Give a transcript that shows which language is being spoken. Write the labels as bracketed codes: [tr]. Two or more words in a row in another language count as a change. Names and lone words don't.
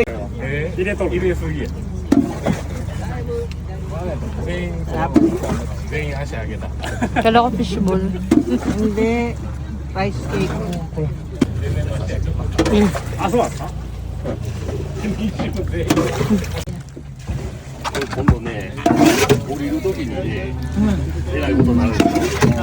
[ja] 入れとる。入れすぎや。全員足上げた。 [tl] Kala ko fishball. [en] Hindi. Rice cake. [ja] あ、そうだった今度ね、降りるときにね、えらいことになるんですよ。